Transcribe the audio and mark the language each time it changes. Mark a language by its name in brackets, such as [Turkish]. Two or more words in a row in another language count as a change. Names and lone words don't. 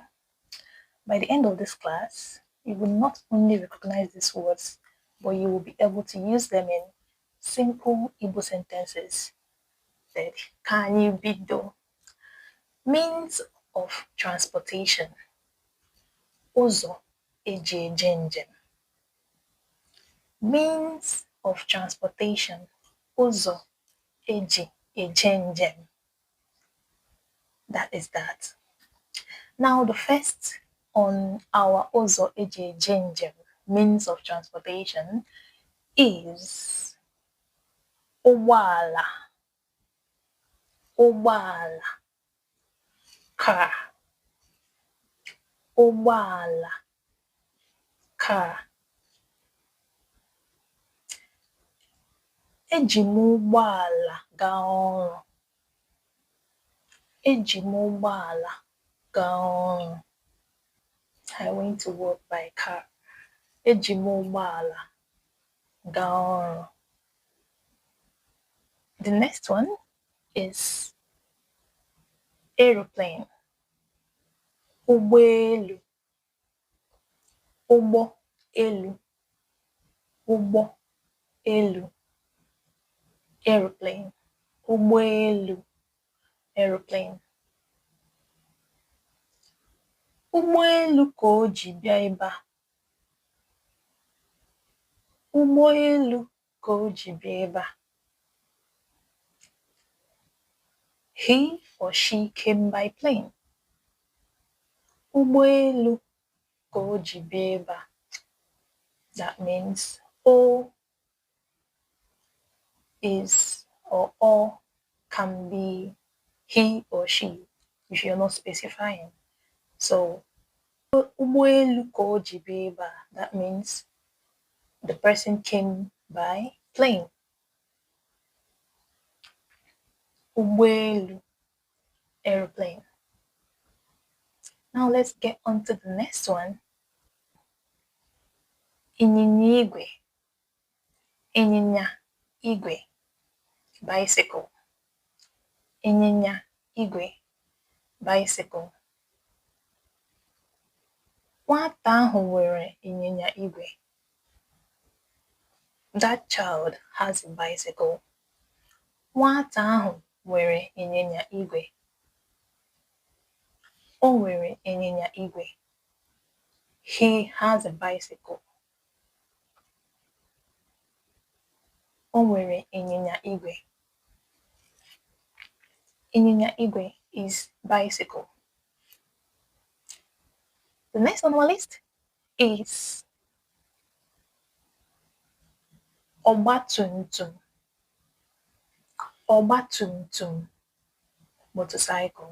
[English] By the end of this class, you will not only recognize these words, but you will be able to use them in simple Igbo sentences. That can you bido? Means of transportation. [Igbo] Ụzọ eji eje njem. [English] Means of transportation. [Igbo] Ụzọ eji eje njem. [English] That is that. Now the first on our [Igbo] ụzọ eji eje njem [English] means of transportation is ụgbọala. [Igbo] Ụgbọala. Car. Ụgbọala. Car. Eji m ụgbọala gaa ọrụ. Eji m ụgbọala gaa ọrụ. [English] I went to work by car. [Igbo] Eji m ụgbọala gaa ọrụ. [English] The next one is aeroplane. [Igbo] Ụgbọelu. Ụgbọelu. Ụgbọelu. Aeroplane. Ụgbọelu. Aeroplane. Ụgbọelu ka o ji bịa ebe a. Ụgbọelu ka o ji bịa ebe a. [English] He or she came by plane. [Igbo] Ụgbọelu ka o ji bịa ebe a. [English] That means O is or can be he or she if you're not specifying. [Igbo] So ụgbọelu ka o ji bịa ebe a. [English] That means the person came by plane. [Igbo] Ụgbọelu. [English] Aeroplane. Now let's get on to the next one. [Igbo] Ịnyịnya igwe. Ịnyịnya igwe. Bicycle. Ịnyịnya igwe. [English] Bicycle. [Igbo] Nwata ahụ nwere ịnyịnya igwe. [English] That child has a bicycle. [Igbo] Nwata ahụ nwere ịnyịnya igwe. O nwere ịnyịnya igwe. [English] He has a bicycle. [Igbo] O nwere ịnyịnya igwe. Ịnyịnya igwe [English] is bicycle. The next on our list is ọgbatumtum. [Igbo] Ọgbatumtum. Motorcycle.